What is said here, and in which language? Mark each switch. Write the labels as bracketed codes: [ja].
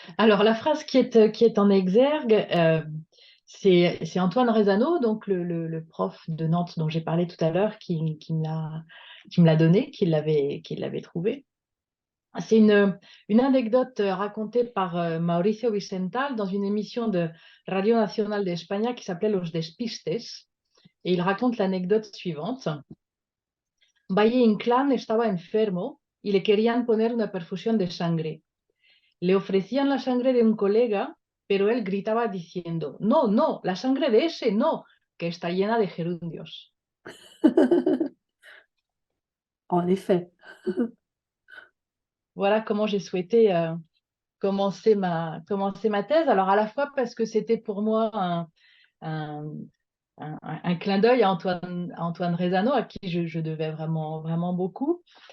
[fr] Alors, la phrase qui est en exergue, c'est Antoine Rezano, donc le prof de Nantes dont j'ai parlé tout à l'heure, qui me l'a donné, qui l'avait trouvé. C'est une anecdote racontée par Mauricio Vicental dans une émission de Radio Nacional de España qui s'appelait Los Despistes. Et il raconte l'anecdote suivante. [es] Valle Inclán estaba enfermo y le querían poner una perfusión de sangre. Le ofrecían la sangre de un colega, pero él gritaba diciendo, no, no, la sangre de ese no, que está llena de gerundios. [fr] En effet. Voilà comment j'ai souhaité commencer ma thèse. Alors à la fois parce que c'était pour moi un, un clin d'œil à Antoine Rezano, à qui je devais vraiment, vraiment beaucoup.